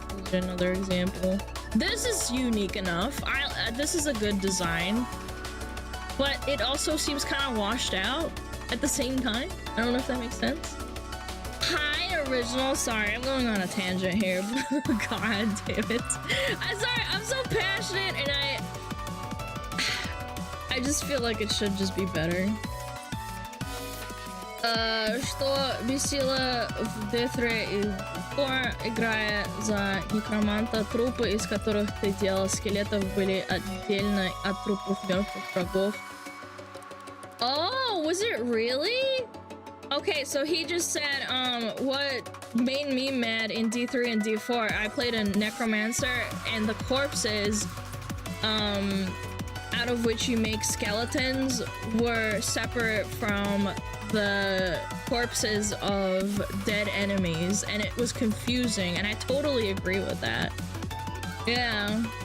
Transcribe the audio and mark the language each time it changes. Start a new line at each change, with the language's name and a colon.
English: Here's another example. This is unique enough. This is a good design, but it also seems kind of washed out at the same time. I don't know if that makes sense. Hi, original. Sorry, I'm going on a tangent here. God damn it. I'm sorry. I'm so passionate, and I just feel like it should just be better.
Russian: Что бесило в D3 и 4, играя за некроманта, трупы, из которых ты делал скелетов, были отдельно от трупов мертвых врагов.
English: Oh, was it really? Okay, so he just said, what made me mad in D3 and D4, I played a necromancer, and the corpses, out of which you make skeletons, were separate from the corpses of dead enemies, and it was confusing, and I totally agree with that. Yeah.